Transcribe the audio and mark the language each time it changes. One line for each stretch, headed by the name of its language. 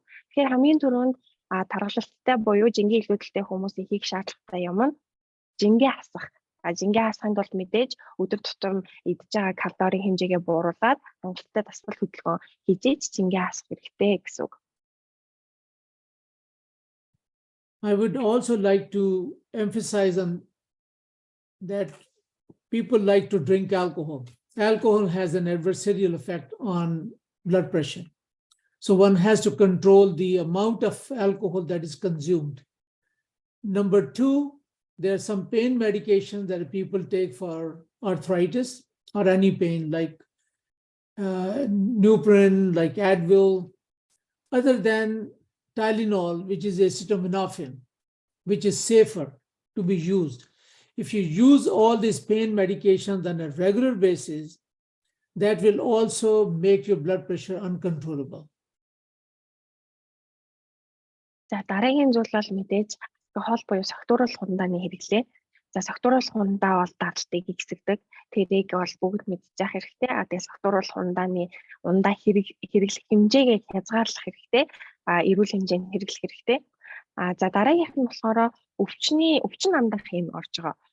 Mongolian: Тэгэхээр хамгийн түрүүнд тархалттай буюу жингийн илүүдэлтэй хүмүүс ихийг шаардлагатай юм нь жингээ хасах. Жингээ хасахын тулд мэдээж өдөр тутам идж байгаа калорийн хэмжээгээ бууруулад хангалттай дасгал хөдөлгөөн хийж жингээ хасах хэрэгтэй гэсэн үг.
English: I would also like to emphasize on that people like to drink alcohol. Alcohol has an adversarial effect on blood pressure. So one has to control the amount of alcohol that is consumed. Number two, there are some pain medications that people take for arthritis or any pain like Nuprin, like Advil, other than Tylenol, which is acetaminophen, which is safer to be used. If you use all these pain medications on a regular basis, that will also make your blood pressure uncontrollable.
Mongolian: За дараагийн зүйл бол мэдээж алкогол буюу согтууруулах ундааны хэрэглээ. За согтууруулах ундаа бол даралтыг ихсэгдэг. Тэрийг бол бүгд мэдчих хэрэгтэй. Тэгээд согтууруулах ундаа хэрэглэх хэмжээгээ хязгаарлах хэрэгтэй. Эрүүл хэмжээнд хэрэглэх хэрэгтэй. За дараагийнх нь болохоор өвчин амдах юм орж байгаа.